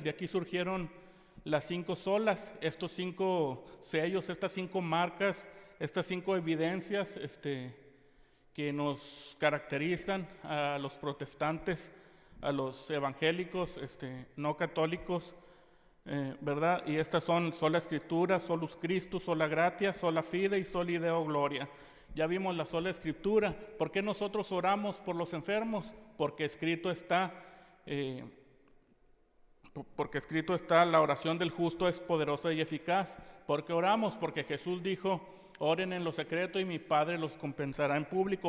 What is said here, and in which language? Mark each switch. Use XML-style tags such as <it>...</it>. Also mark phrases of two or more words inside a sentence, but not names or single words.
<es>De aquí surgieron las 5 solas, estos 5 sellos, estas 5 marcas, estas 5 evidencias que nos caracterizan a los protestantes, a los evangélicos no católicos, ¿verdad? Y estas son sola Escritura,</es> <la>solus Christus, sola gratia, sola fide y soli Deo gloria.</la> <es>Ya vimos la sola Escritura. ¿Por qué nosotros oramos por los enfermos? Porque escrito está... la oración del justo es poderosa y eficaz. ¿Por qué oramos? Porque Jesús dijo: oren en lo secreto y mi Padre los compensará en público.</es>